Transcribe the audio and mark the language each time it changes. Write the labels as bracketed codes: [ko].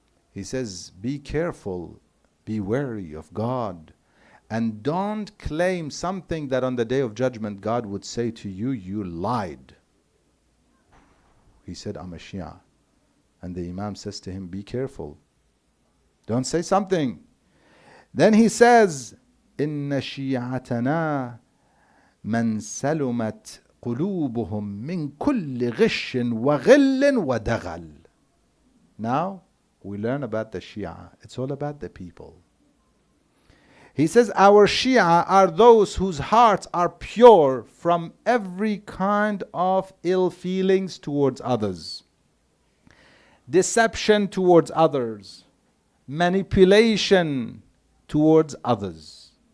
[en] He says, be careful, be wary of God, and don't claim something that on the day of judgment God would say to you, you lied. He said, I'm a Shia. And the Imam says to him, be careful. Don't say something. Then he says, [ar] إن شيعتنا من سلمت قلوبهم من كل غش وغل ودغل. [en] Now we learn about the Shia. It's all about the people. He says, our Shia are those whose hearts are pure from every kind of ill feelings towards others, deception towards others, manipulation towards others.